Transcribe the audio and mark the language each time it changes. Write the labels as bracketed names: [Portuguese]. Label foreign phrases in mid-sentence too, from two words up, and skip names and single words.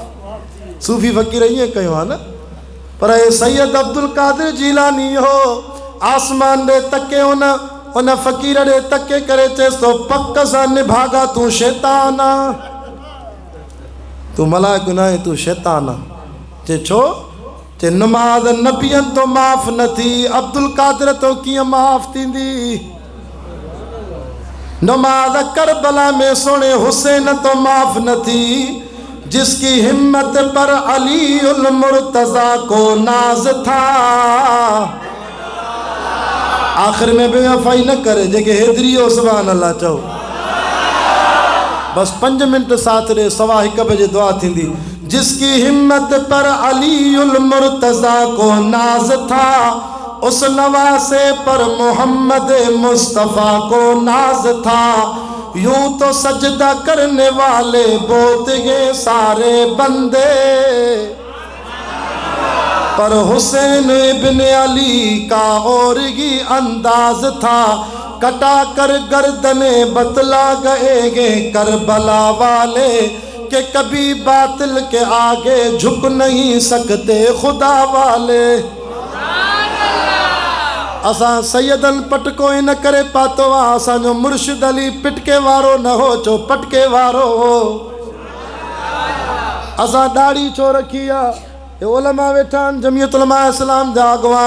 [Sindhi] सूफ़ी फ़क़ीर ईअं कयो आहे न पर हे सैयद अब्दुल कादिर जीलानी हो आसमान ॾे तके उन फ़क़ीर ॾे तके करे चएसि थो पक सां निभागा तूं शैतान आहे तूं मलाइको न आहे तूं शैतान आहे। चए छो चए नमाज़ नबियनि तो माफ़ न थी अब्दुल कादिर तो कीअं माफ़ थींदी। नमाज़ करबला में सोणे हुसैन तो माफ़ न थी [Urdu] جس کی ہمت پر علی المرتضیٰ کو ناز تھا. [Sindhi] आखिर में बेवफाई न करे जेके हेदरी हो [Arabic] سبحان الله [Sindhi] चओ। बस 5 मिनट साथ रे 1:15 बजे दुआ थींदी। [Urdu] جس کی ہمت پر علی المرتضیٰ کو ناز تھا، اس نواسے پر محمد مصطفیٰ کو ناز تھا. یوں تو سجدہ کرنے والے بہت گئے سارے بندے، پر حسین ابن علی کا اور ہی انداز تھا. کٹا کر گردنیں بتلا گئے کربلا والے کہ کبھی باطل کے آگے جھک نہیں سکتے خدا والے. [Sindhi] असा सैयदन पटको इन करे पातो आ, असांजो मुर्शिद अली पिटके वारो न हो चो पटके वारो हो। असा दाढ़ी छो रखी आ, ये उलमा वेठा आहिनि जमियत उलमा इस्लाम जा अॻवान।